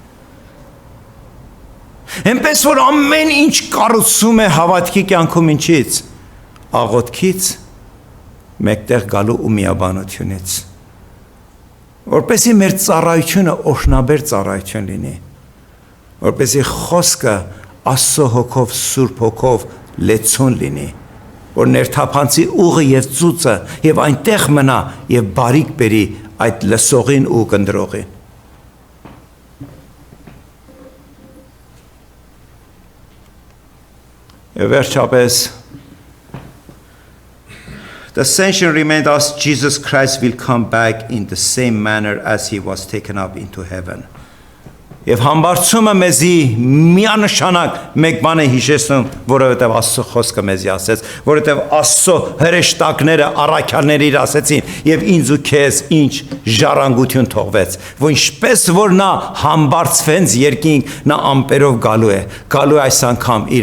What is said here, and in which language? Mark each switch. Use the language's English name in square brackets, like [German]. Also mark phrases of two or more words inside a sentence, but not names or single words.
[Armenian] Էնպես որ ամեն ինչ կառուցում է հավատքի կյանքում ինչից, աղոթքից, մեկտեղ գալու ու միաբանությունից, որպեսզի մեր ծառայությունը օրհնաբեր ծառայություն լինի, որպեսզի խոսքը Աստծո հոգով, Սուրբ հոգով լեցուն լինի, որ ներթափանցի ուղը եւ ծուծը եւ այնտեղ մնա եւ բարիք բերի այդ լսողին ու կնդրողին։ Եվ վերջապես [English] The ascension remained as Jesus Christ will come back in the same manner as he was taken up into heaven. [Armenian] Եվ համբարձումը մեզի միանշանակ մեկ բան է հիշեցնում, որովհետև Աստծո խոսքը մեզի ասեց, որովհետև Աստծո հրեշտակները առաքյալները իր ասեցին, եւ ինձ ու քեզ ինչ ժառանգություն թողվեց, որ ինչպես որ նա համբարձվեց երկինք, նա ամպերով գալու է այս անգամ իր